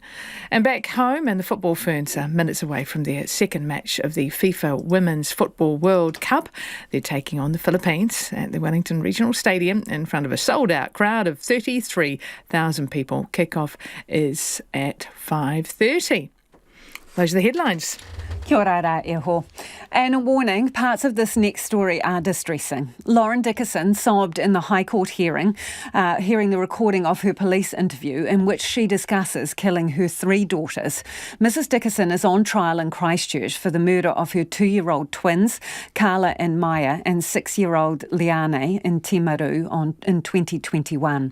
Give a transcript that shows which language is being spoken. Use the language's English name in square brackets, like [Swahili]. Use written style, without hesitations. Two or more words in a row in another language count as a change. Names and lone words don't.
[English] And back home, and the football Ferns are minutes away from their second match of the FIFA Women's Football World Cup. They're taking on the Philippines at the Wellington Regional Stadium in front of a sold-out crowd of 33,000 people. Kick-off is at 5:30. Those are the headlines. [Māori] Kia ora rā e ho. [English] And a warning, parts of this next story are distressing. Lauren Dickerson sobbed in the High Court hearing the recording of her police interview in which she discusses killing her 3 daughters. Mrs Dickerson is on trial in Christchurch for the murder of her 2-year-old twins, Carla and Maya, and 6-year-old Leonie in Timaru in 2021.